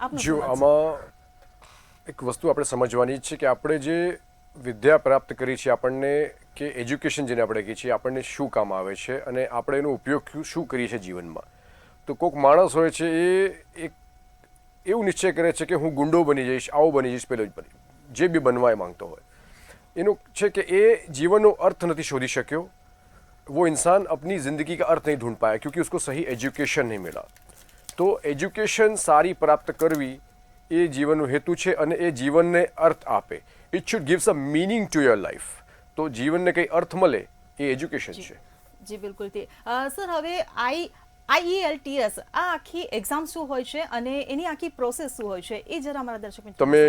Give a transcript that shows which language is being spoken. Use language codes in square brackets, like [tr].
[gu] જો આમાં એક વસ્તુ આપણે સમજવાની છે કે આપણે જે વિદ્યા પ્રાપ્ત કરી છે, આપણને કે એજ્યુકેશન જેને આપણે કહીએ છીએ, આપણને શું કામ આવે છે અને આપણે એનો ઉપયોગ શું કરીએ છીએ જીવનમાં. તો કોઈક માણસ હોય છે એ એક એવું નિશ્ચય કરે છે કે હું ગુંડો બની જઈશ, આવો બની જઈશ, પેલો જ બની જે બી બનવા માંગતો હોય. એનું છે કે એ જીવનનો અર્થ નથી શોધી શક્યો. [hi] वो इंसान अपनी ज़िंदगी का अर्थ नहीं ढूंढ पाया क्योंकि उसको सही एजुकेशन नहीं मिला. तो एजुकेशन सारी प्राप्त करवी [gu] એ જીવનનો હેતુ છે અને એ જીવનને અર્થ આપે. [en] It should gives a meaning to your life. [gu] તો જીવનને કંઈ અર્થ મળે એ એજ્યુકેશન છે. જી બિલકુલ. સર, હવે IELTS આ આખી એક્ઝામ શું હોય છે અને એની આખી પ્રોસેસ શું હોય છે, એ જરા અમારા દર્શક મિત્રો